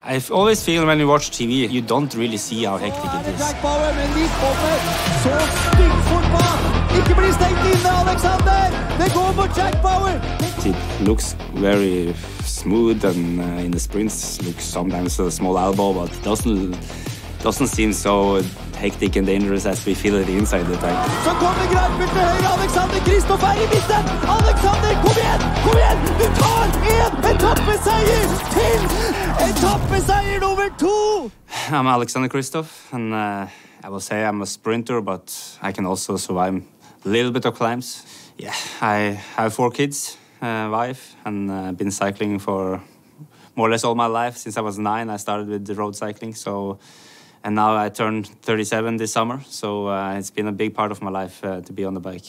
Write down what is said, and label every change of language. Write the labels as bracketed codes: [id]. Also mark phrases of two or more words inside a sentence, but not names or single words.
[en] I always feel when you watch TV, you don't really see how hectic it is. [no] Jack Bauer med litt over. Så styggfort bak. Ikke bli stengt inne, Alexander. Det går mot Jack Bauer. [en] It looks very smooth and in the sprints looks sometimes a small elbow, but doesn't seem so hectic and dangerous as we feel it inside the tank. [no] Så kommer Greipel til høyre. Alexander Kristoff er i midten. Alexander, kom igjen! Kom igjen! Du tar en etappeseier til! Etappeseier nummer 2! [en] I'm Alexander Kristoff, and I will say I'm a sprinter, but I can also survive a little bit of climbs. Yeah, I have 4 kids, wife, and been cycling for more or less all my life. Since I was 9, I started with the road cycling, and now I turned 37 this summer, so it's been a big part of my life to be on the bike.